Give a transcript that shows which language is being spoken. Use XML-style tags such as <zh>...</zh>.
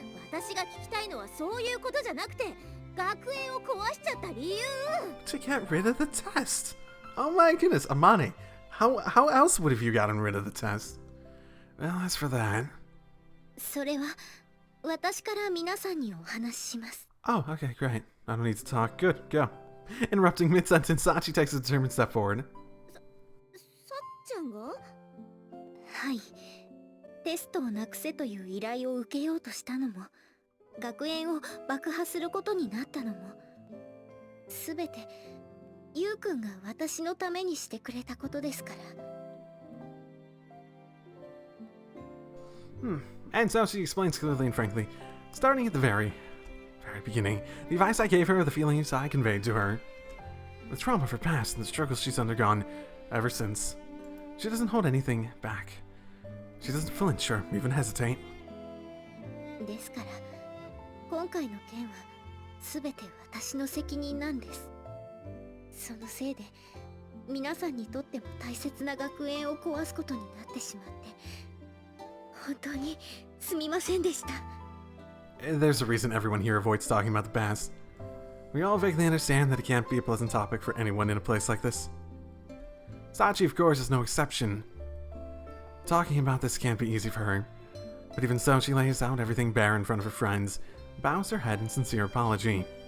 <ja>私が聞きたいのはそういうことじゃなくて、学園を壊しちゃった理由。</ja> <en>To get rid of the test. Oh my goodness, Amane. How else would have you gotten rid of the test? Well, as for that...</en> <ja>それは私から皆さんにお話しします。</ja> <en>Oh, okay, great. I don't need to talk. Good, go. Interrupting mid-sentence, Sachi takes a determined step forward.</en> <ja>さっちゃんが？はい。テストをなくせという依頼を受けようとしたのも、学園を爆破することになったのも、すべてゆうくんが私のためにしてくれたことですから。</ja> <en>And so she explains clearly and frankly, starting at the very beginning, the advice I gave her, the feelings I conveyed to her, the trauma of her past and the struggles she's undergone ever since. She doesn't hold anything back. She doesn't flinch or even hesitate.</en> <ja>ですから、今回の件はすべて私の責任なんです。そのせいで、皆さんにとっても大切な学園を壊すことになってしまって、本当にすみませんでした。</ja> <en>There's a reason everyone here avoids talking about the past. We all vaguely understand that it can't be a pleasant topic for anyone in a place like this. Sachi, of course, is no exception. Talking about this can't be easy for her. But even so, she lays out everything bare in front of her friends, bows her head in sincere apology.</en>